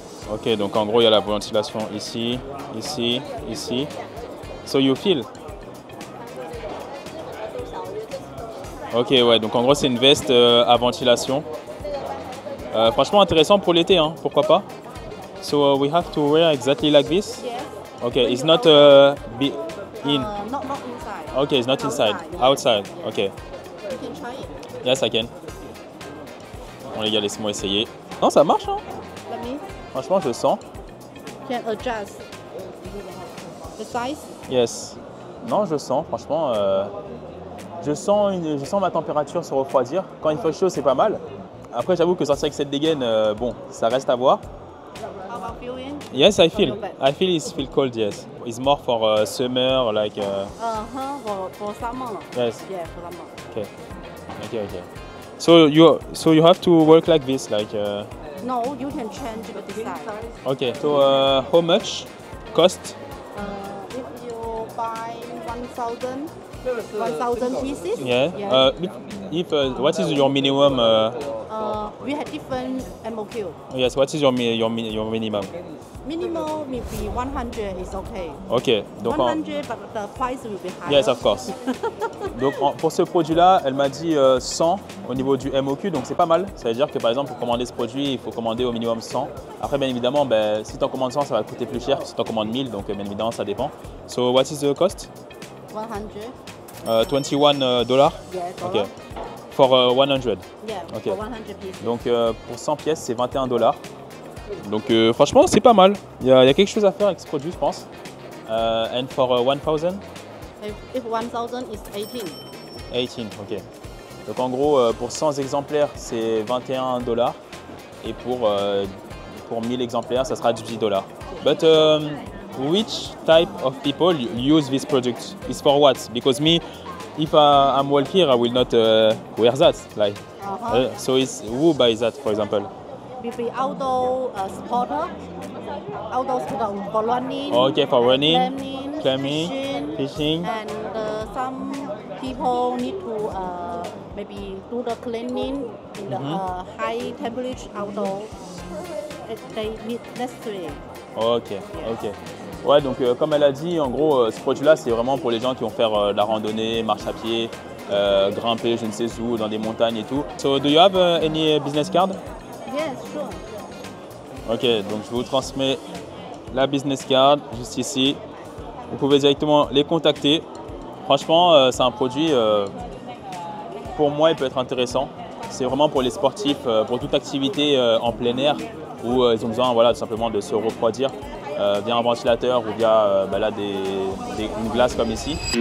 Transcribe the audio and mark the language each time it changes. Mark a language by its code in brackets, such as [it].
[fr] Ok, donc en gros, il y a la ventilation ici, ici, ici. [en] So you feel? [fr] Ok, ouais. Donc en gros, c'est une veste à ventilation. Franchement, intéressant pour l'été, hein. Pourquoi pas? [en] So we have to wear exactly like this. Yes. Okay, it's not in. Not inside. Okay, it's not inside. Outside. Okay. You can try it. Yes, I can. [fr] Bon les gars, laissez-moi essayer. Non, ça marche, hein. [en] Let me. [fr] Franchement, je sens. [en] Can adjust the size. [fr] Yes. Non, je sens. Franchement, je sens ma température se refroidir. Quand il fait chaud, c'est pas mal. Après, j'avoue que sortir avec cette dégaine, bon, ça reste à voir. [en] How about feeling? Yes, I feel it cold. Yes, it's more for summer, like. For summer. Yes. Yeah, for summer. Okay. So you have to work like this, like. No, you can change the design. Okay. So how much cost? If you buy 1,000 pieces. Yeah. What is your minimum? We have different MOQ. Yes. What is your minimum? Minimum maybe 100 is okay. [fr] Ok. Donc [en] 100, but the price will be higher. Yes, of course. [fr] Donc pour ce produit-là, elle m'a dit 100 au niveau du MOQ, donc c'est pas mal. Ça veut dire que par exemple pour commander ce produit, il faut commander au minimum 100. Après, bien évidemment, si tu en commandes 100, ça va coûter plus cher que si tu en commandes 1000, donc bien évidemment, ça dépend. [en] So what is the cost? 100. $21. Yeah, Ok. For 100. Yeah, Okay. for 100 pieces. [fr] Donc pour 100 pièces, c'est $21. Donc franchement, c'est pas mal. Il y a quelque chose à faire avec ce produit, je pense. [en] And for 1000? If 1,000 is 18. 18, ok. [fr] Donc en gros, pour 100 exemplaires, c'est $21. Et pour 1000 exemplaires, ça sera $18. [en] But which type of people use this product? It's for what? Because me, if I'm well here, I will not wear that. Like, so it's who buys that, for example? Maybe outdoor supporter. Outdoor supporter for running. Okay, for running, climbing, fishing. And some people need to maybe do the cleaning in the high temperature outdoor. They need necessary. Ok. [fr] Ouais, donc comme elle a dit, en gros, ce produit-là, c'est vraiment pour les gens qui vont faire la randonnée, marche à pied, grimper je ne sais où, dans des montagnes et tout. [en] So, do you have any business card? Yes, sure. [fr] Ok, donc je vous transmets la business card juste ici. Vous pouvez directement les contacter. Franchement, c'est un produit, pour moi, il peut être intéressant. C'est vraiment pour les sportifs, pour toute activité en plein air où ils ont besoin tout simplement de se refroidir via un ventilateur ou via une glace comme ici.